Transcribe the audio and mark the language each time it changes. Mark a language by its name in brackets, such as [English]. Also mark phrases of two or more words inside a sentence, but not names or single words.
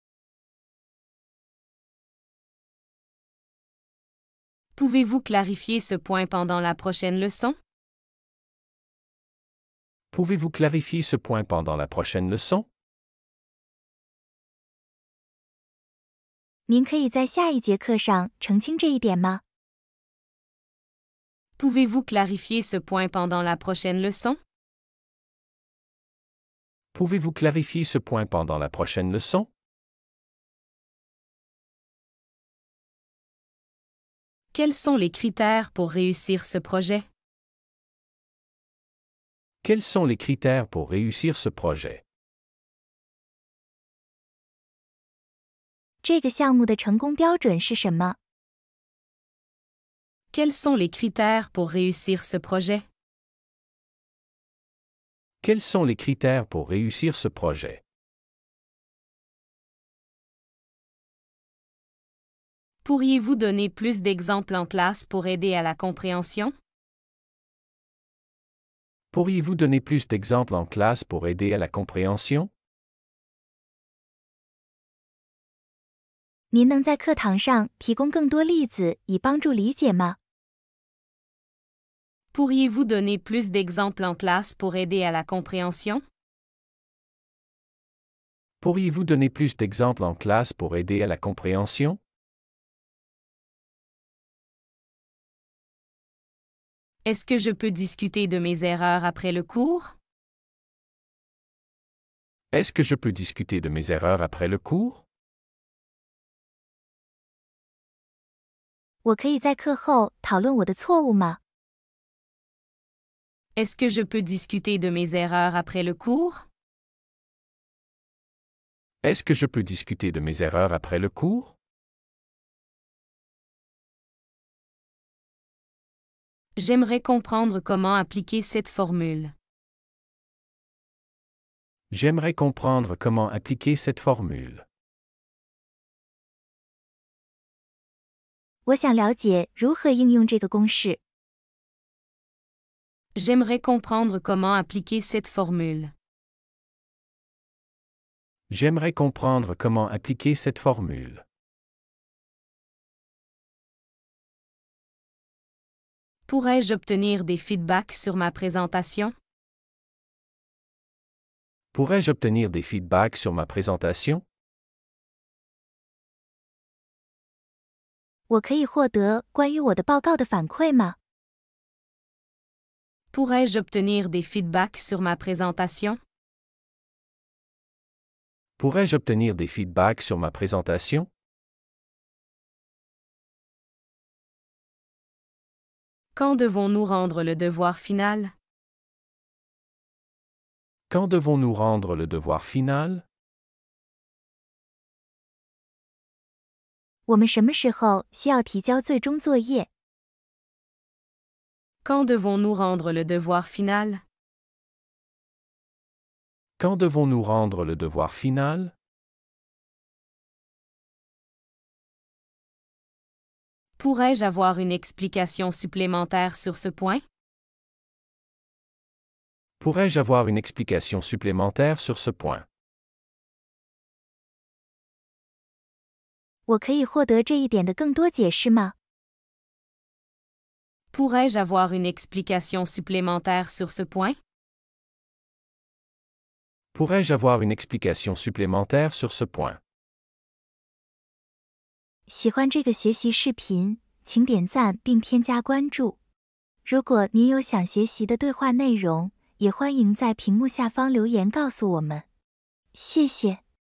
[French] Pouvez-vous clarifier ce point pendant la prochaine leçon? Pouvez-vous clarifier ce point pendant la prochaine leçon? [Chinese] 您可以在下一节课上澄清这一点吗？ [French] Pouvez-vous clarifier ce point pendant la prochaine leçon? Pouvez-vous clarifier ce point pendant la prochaine leçon? Quels sont les critères pour réussir ce projet? Quels sont les critères pour réussir ce projet? [Chinese] 这个项目的成功标准是什么？ [French] Quels sont les critères pour réussir ce projet? Quels sont les critères pour réussir ce projet? Pourriez-vous donner plus d'exemples en classe pour aider à la compréhension? Pourriez-vous donner plus d'exemples en classe pour aider à la compréhension? [Chinese] 您能在课堂上提供更多例子以帮助理解吗？ [French] Pourriez-vous donner plus d'exemples en classe pour aider à la compréhension? Pourriez-vous donner plus d'exemples en classe pour aider à la compréhension? Est-ce que je peux discuter de mes erreurs après le cours? Est-ce que je peux discuter de mes erreurs après le cours? [Chinese] 我可以在课后讨论我的错误吗？ [French] Est-ce que je peux discuter de mes erreurs après le cours? Est-ce que je peux discuter de mes erreurs après le cours? J'aimerais comprendre comment appliquer cette formule. J'aimerais comprendre comment appliquer cette formule. [Chinese] 我想了解如何应用这个公式。 [French] J'aimerais comprendre comment appliquer cette formule. J'aimerais comprendre comment appliquer cette formule. Pourrais-je obtenir des feedbacks sur ma présentation? Pourrais-je obtenir des feedbacks sur ma présentation? [Chinese] 我可以获得关于我的报告的反馈吗？ [French] Pourrais-je obtenir des feedbacks sur ma présentation? Pourrais-je obtenir des feedbacks sur ma présentation? Quand devons-nous rendre le devoir final? Quand devons-nous rendre le devoir final? [Chinese] 我们什么时候需要提交最终作业？ [French] Quand devons-nous rendre le devoir final? Quand devons-nous rendre le devoir final? Pourrais-je avoir une explication supplémentaire sur ce point? Pourrais-je avoir une explication supplémentaire sur ce point? [Chinese] 我可以获得这一点的更多解释吗？ [French] Pourrais-je avoir une explication supplémentaire sur ce point? Pourrais-je avoir une explication supplémentaire sur ce point? [Chinese] 喜欢这个学习视频，请点赞并添加关注。如果您有想学习的对话内容，也欢迎在屏幕下方留言告诉我们。谢谢。